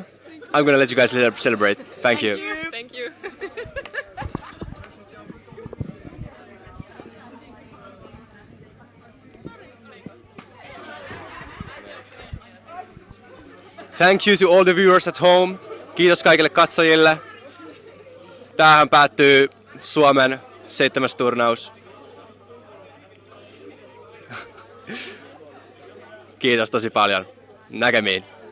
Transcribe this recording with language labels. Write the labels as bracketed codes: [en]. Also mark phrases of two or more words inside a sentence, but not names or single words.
[en] I'm going to let you guys celebrate. Thank you. Thank you. Thank you to all the viewers at home. [fi] Kiitos kaikille katsojille. Tähän päättyy Suomen 7. turnaus. Kiitos tosi paljon. Näkemiin.